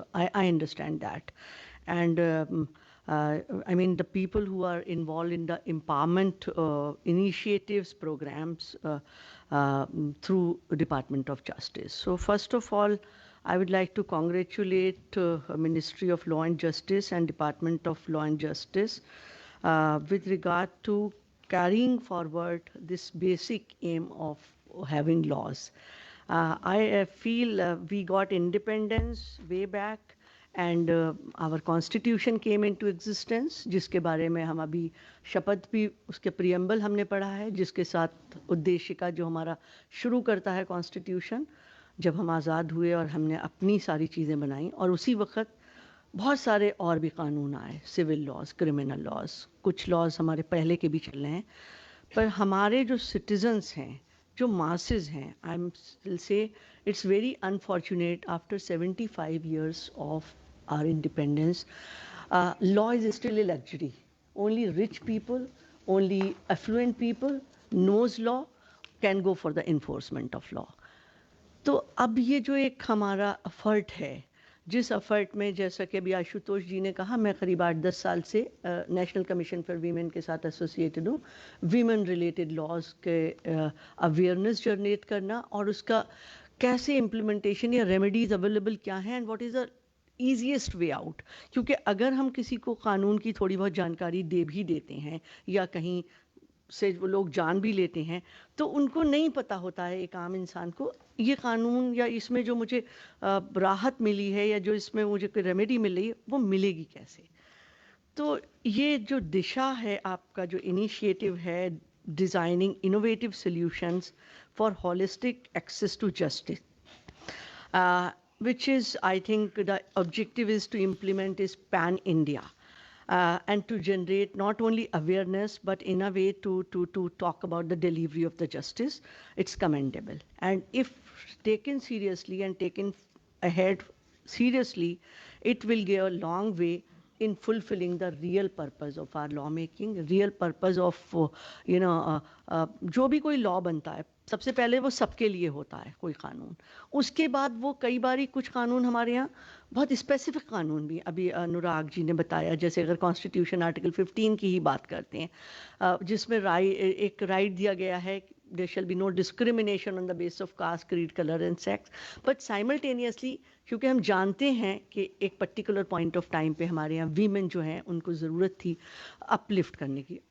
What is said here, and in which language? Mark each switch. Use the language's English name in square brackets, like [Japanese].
[English] I understand that. And I mean, the people who are involved in the empowerment initiatives programs through Department of Justice. So first of all, I would like to congratulate Ministry of Law and Justice and Department of Law and Justice with regard to carrying forward this basic aim of having laws. I feel we got independence way back, and our constitution came into existence, [Hindi] जिसके बारे में हम अभी शपथ भी, उसके preamble हमने पढ़ा है, जिसके साथ उद्देशिका जो हमारा शुरू करता है कॉन्स्टिट्यूशन, जब हम आज़ाद हुए और हमने अपनी सारी चीज़ें बनाई। और उसी वक्त बहुत सारे और भी कानून आए, सिविल लॉज, क्रिमिनल लॉज, कुछ लॉज हमारे पहले के भी चल रहे हैं। पर हमारे जो सिटीजन्स हैं, जो मासेस हैं, [English] I am will say it's very unfortunate after 75 years of our independence, law is still a luxury. Only rich people, only affluent people knows law, can go for the enforcement of law. [Hindi] तो अब ये जो एक हमारा effort है, जिस effort में, जैसा कि अभी आशुतोष जी ने कहा, मैं करीब 8-10 साल से नेशनल कमीशन फॉर वीमेन के साथ एसोसिएटेड हूँ। वीमेन रिलेटेड लॉज के अवेयरनेस जनरेट करना और उसका कैसे इम्प्लीमेंटेशन या रेमेडीज अवेलेबल क्या हैं, [English] And what is the easiest way out. [Hindi] क्योंकि अगर हम किसी को कानून की थोड़ी बहुत जानकारी दे भी देते हैं या कहीं से वो लोग जान भी लेते हैं, तो उनको नहीं पता होता है, एक आम इंसान को, ये कानून या इसमें जो मुझे राहत मिली है या जो इसमें मुझे कोई रेमेडी मिल रही है वो मिलेगी कैसे। तो ये जो दिशा है, आपका जो इनिशिएटिव है, [English] Designing innovative solutions for holistic access to justice, which is, I think, the objective is to implement is pan-India. And to generate not only awareness, but in a way to talk about the delivery of the justice. It's commendable. And if taken seriously and taken ahead seriously, it will go a long way in fulfilling the real purpose of our lawmaking, real purpose of, [Hindi] जो भी कोई law बनता है, सबसे पहले वो सबके लिए होता है कोई कानून। उसके बाद वो कई बारी कुछ कानून हमारे यहाँ बहुत स्पेसिफिक कानून भी, अभी अनुराग जी ने बताया, जैसे अगर कॉन्स्टिट्यूशन आर्टिकल 15 की ही बात करते हैं, जिसमें एक राइट दिया गया है, [English] there shall be no discrimination on the basis of caste, creed, color and sex, but simultaneously, [Hindi] क्योंकि हम जानते हैं कि एक पर्टिकुलर पॉइंट ऑफ टाइम पे हमारे यहाँ वीमेन जो हैं उनको ज़रूरत थी अपलिफ्ट करने की।